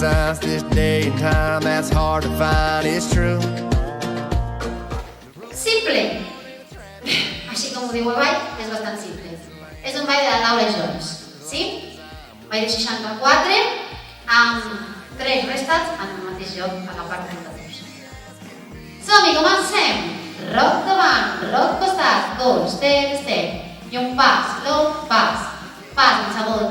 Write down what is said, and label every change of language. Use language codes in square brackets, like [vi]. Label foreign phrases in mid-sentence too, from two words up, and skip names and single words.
[en] science, this day and time that's hard to find is true. [ca] Simple. Així com ho diu el ball, és bastant simple. És un ball de la Laura Jones, sí? Ball de 64 amb 3 restats en el mateix lloc a la part 32. Som-hi, comencem! Roc davant, roc costat, 2, step, i un pas, low, pas, mitja volta,